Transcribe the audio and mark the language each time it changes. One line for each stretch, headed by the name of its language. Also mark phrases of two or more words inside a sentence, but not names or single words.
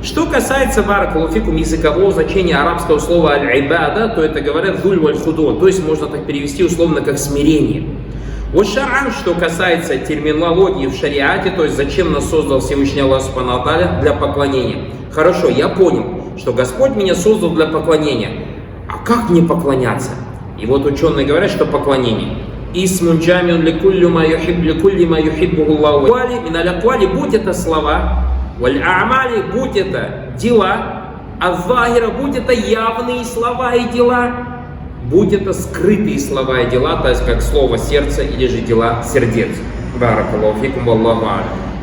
Russian: Что касается баракалуфикум языкового значения арабского слова аль-ибада, то это говорят
Arabic: الذل والخضوع,
Russian: то есть можно так перевести условно как смирение. Вот шар'ан, что касается терминологии в шариате, то есть зачем нас создал Всевышний Аллах
Arabic: سبحانه وتعالى
Russian: для поклонения. Хорошо, я понял, что Господь меня создал для поклонения. А как мне поклоняться? И вот ученые говорят, что поклонение.
Arabic: اسم جامع لكل ما يحبه الله من الأقوال,
Russian: будь это слова, валь а'мали, будь это дела, а-захира, будь это явные слова и дела, будь это скрытые слова и дела, то есть как слово сердца или же дела сердец.
Arabic: بارك الله فيكم والله أعلم.